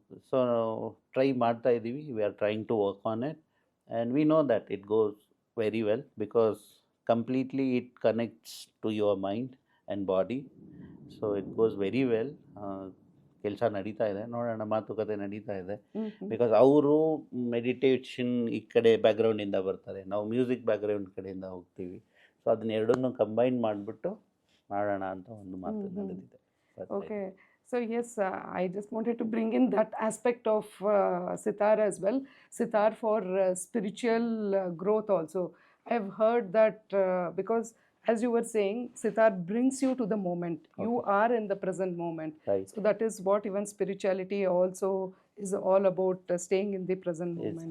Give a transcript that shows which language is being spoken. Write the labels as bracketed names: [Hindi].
[Kannada] So try ಮಾಡ್ತಾ ಇದ್ದೀವಿ. [English] We are trying to work on it, and we know that it goes very well because completely it connects to your mind and body. So it goes very well. [Kannada] ಕೆಲಸ ನಡೀತಾ ಇದೆ, ನೋಡೋಣ, ಮಾತುಕತೆ ನಡೀತಾ ಇದೆ. Because ಅವರು ಮೆಡಿಟೇಷನ್ ಈ ಕಡೆ ಬ್ಯಾಕ್ಗ್ರೌಂಡಿಂದ ಬರ್ತಾರೆ, ನಾವು ಮ್ಯೂಸಿಕ್ ಬ್ಯಾಕ್ಗ್ರೌಂಡ್ ಕಡೆಯಿಂದ ಹೋಗ್ತೀವಿ. ಸೊ ಅದನ್ನ ಎರಡನ್ನೂ ಕಂಬೈನ್ ಮಾಡಿಬಿಟ್ಟು ಮಾಡೋಣ ಅಂತ ಒಂದು ಮಾತು ನಡೆದಿದೆ. [English] Okay, so yes, I just wanted to bring in that aspect of sitar as well. Sitar for spiritual growth also. I have heard that because as you were saying, sitar brings you to the moment. Okay. You are in the present moment. Right. So that is what even spirituality also is all about, staying in the present moment.